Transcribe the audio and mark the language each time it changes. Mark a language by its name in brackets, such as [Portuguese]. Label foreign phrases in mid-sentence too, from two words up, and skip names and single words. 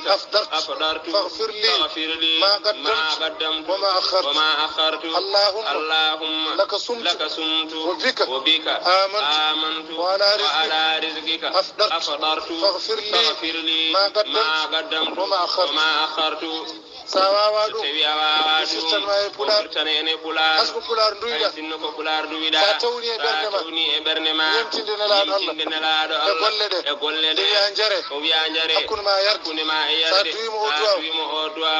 [Arabic] أفطرت فاغفر لي ما ما قدمت وما أخرت اللهم لك صمت وبك آمنت وعلى رزقك أفطرت فاغفر لي ما قدمت وما أخرت [Fula] sawawa so tawi a wawa ɗum firtana ene pular hasko pular duyda sinno ko pular duwiɗa sa tawni e bernde ma yemtinde nelaɗo Allah e golle ɗe o wiya jare hakkude ma e yarde sa duwimo o duwaw